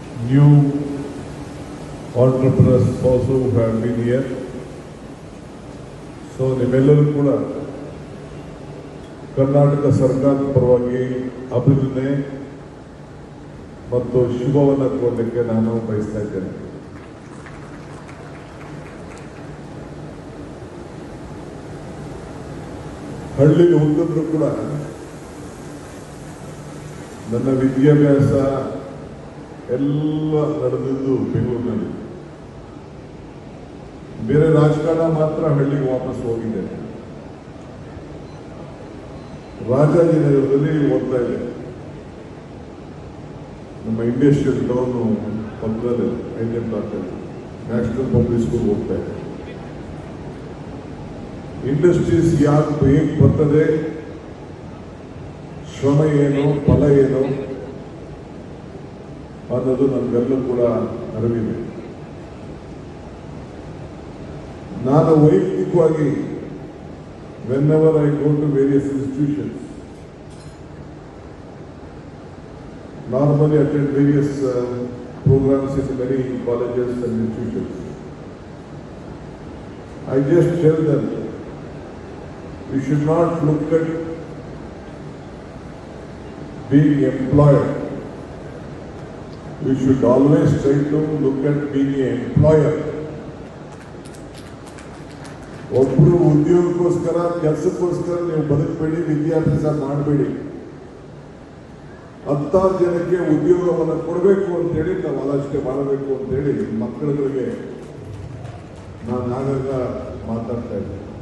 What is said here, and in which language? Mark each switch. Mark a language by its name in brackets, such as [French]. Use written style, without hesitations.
[English] New entrepreneurs also who have been here. [Kannada] So ನಿಮ್ಮೆಲ್ಲರೂ ಕೂಡ ಕರ್ನಾಟಕ ಸರ್ಕಾರದ ಪರವಾಗಿ ಅಭಿನಂದನೆ ಮತ್ತು ಶುಭವನ್ನು ಕೋರಲಿಕ್ಕೆ ನಾನು ಬಯಸ್ತಾ ಇದ್ದೇನೆ. ಹಳ್ಳಿಗೆ ಹುಟ್ಟಿದ್ರು ಕೂಡ ನನ್ನ ವಿದ್ಯಾಭ್ಯಾಸ ಎಲ್ಲ ನಡೆದಿದ್ದು ಬೆಂಗಳೂರಿನಲ್ಲಿ. ಬೇರೆ ರಾಜಕಾರಣ ಮಾತ್ರ ಹಳ್ಳಿಗೆ ವಾಪಸ್ ಹೋಗಿದ್ದೇನೆ. ರಾಜಾಜಿನಗರದಲ್ಲಿ ಓದ್ತಾ ಇದೆ. ನಮ್ಮ ಇಂಡಸ್ಟ್ರಿಯಲ್ ಟೌನು ಪಕ್ಕದಲ್ಲಿ ಐದನೇ ಬ್ಲಾಕಲ್ಲಿ ನ್ಯಾಷನಲ್ ಪಬ್ಲಿಕ್ ಸ್ಕೂಲ್ ಹೋಗ್ತಾ ಇದೆ. ಇಂಡಸ್ಟ್ರೀಸ್ ಯಾಕೆ ಹೇಗೆ ಬರ್ತದೆ, ಶ್ರಮ ಏನು, ಫಲ ಏನು ಅನ್ನೋದು ನಮಗೆಲ್ಲೂ ಕೂಡ ಅರಿವಿದೆ. ನಾನು ವೈಯಕ್ತಿಕವಾಗಿ [English] whenever I go to various institutions, normally attend various programs in many colleges and institutions, I just tell them, we should not look at being employed. We should always try to look at being an employer. [Kannada] ಒಬ್ಬರು ಉದ್ಯೋಗಕ್ಕೋಸ್ಕರ ಕೆಲಸಕ್ಕೋಸ್ಕರ ನೀವು ಬದುಕಬೇಡಿ, ವಿದ್ಯಾಭ್ಯಾಸ ಮಾಡಬೇಡಿ. 10 ಜನಕ್ಕೆ ಉದ್ಯೋಗವನ್ನು ಕೊಡಬೇಕು ಅಂತೇಳಿ ನಾವು ಆಲೋಚನೆ ಮಾಡಬೇಕು ಅಂತೇಳಿ ಮಕ್ಕಳುಗಳಿಗೆ ನಾನು ಆಗಾಗ ಮಾತಾಡ್ತಾ ಇದ್ದೆ.